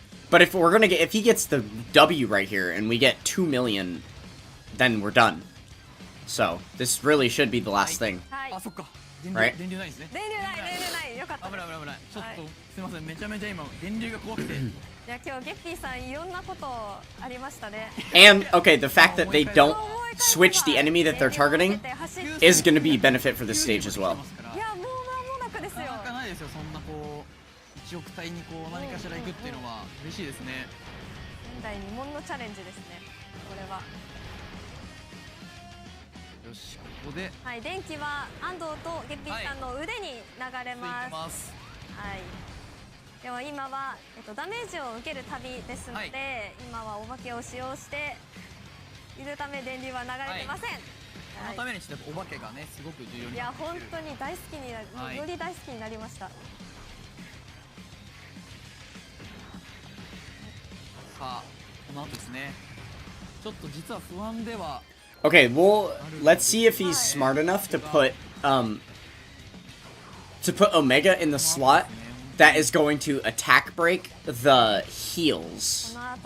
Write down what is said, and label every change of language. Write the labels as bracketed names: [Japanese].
[English] But if he gets the W right here, and we get 2 million, then we're done. So, this really should be the last thing. Right? [Japanese] 電流ないですね。電流ない。よかった。危ない。ちょっとすいません。めちゃめちゃ今電流が怖くて。いや今日ゲッピーさんいろんなことありましたね。 [English] And okay, the fact that they don't switch the enemy that they're targeting is going to be benefit for this stage as well. [Japanese] いやもう間もなくですよ。なかなかないですよ。そんなこう1億体にこう何かしら行くっていうのは嬉しいですね。前代未聞のチャレンジですね。これは。よし、ここで、はい、電気は安藤とゲッピーさんの腕に流れます。はい。では今はダメージを受ける旅ですので、今はお化けを使用しているため電流は流れてません。そのためにしてお化けがねすごく重要になっている。いや本当に大好きになる、より大好きになりました。さあ、この後ですね。ちょっと実は不安では。 [English] Okay, well, let's see if he's smart enough to put Omega in the slot that is going to attack break the heals.